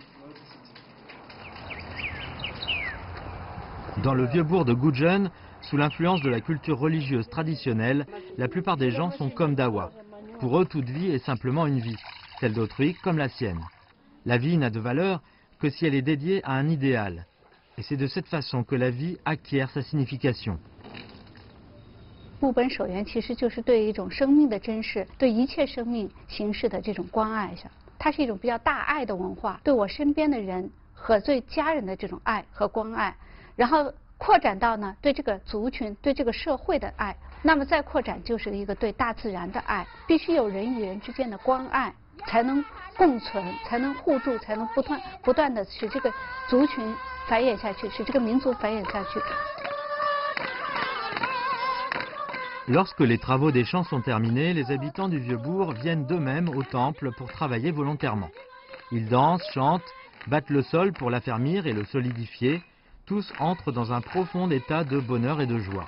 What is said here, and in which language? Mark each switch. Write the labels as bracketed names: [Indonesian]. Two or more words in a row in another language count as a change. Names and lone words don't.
[French] Dans le vieux bourg de Gudjon, sous l'influence de la culture religieuse traditionnelle, la plupart des gens sont comme Dawa. Pour eux, toute vie est simplement une vie, celle d'autrui comme la sienne. La vie n'a de valeur que si elle est dédiée à un idéal. Et c'est de cette façon que la vie acquiert sa signification. [Chinese] 木本守园其实就是对一种生命的珍视，对一切生命形式的这种关爱上，它是一种比较大爱的文化，对我身边的人和对家人的这种爱和关爱，然后扩展到呢对这个族群、对这个社会的爱，那么再扩展就是一个对大自然的爱，必须有人与人之间的关爱，才能共存，才能互助，才能不断的使这个族群繁衍下去，使这个民族繁衍下去。 [French] Lorsque les travaux des champs sont terminés, les habitants du vieux bourg viennent d'eux-mêmes au temple pour travailler volontairement. Ils dansent, chantent, battent le sol pour l'affermir et le solidifier. Tous entrent dans un profond état de bonheur et de joie.